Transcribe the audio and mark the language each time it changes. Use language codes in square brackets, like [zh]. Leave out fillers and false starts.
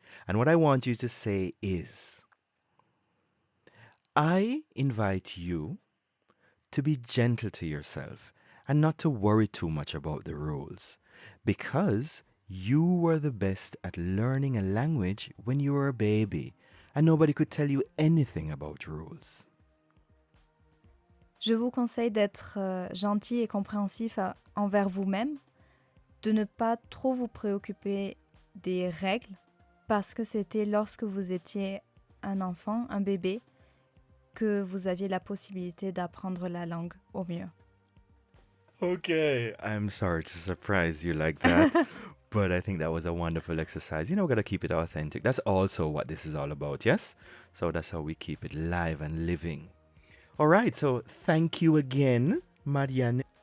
[en] And what I want you to say is, I invite you to be gentle to yourself and not to worry too much about the rules, because you were the best at learning a language when you were a baby and nobody could tell you anything about rules. [fr] Je vous conseille d'être gentil et compréhensif envers vous-même de ne pas trop vous préoccuper des règles parce que c'était lorsque vous étiez un enfant, un bébé, que vous aviez la possibilité d'apprendre la langue au mieux. [en] Okay, I'm sorry to surprise you like that, but I think that was a wonderful exercise. You know, we gotta keep it authentic. That's also what this is all about, yes? So that's how we keep it live and living. All right, so thank you again, Marianne.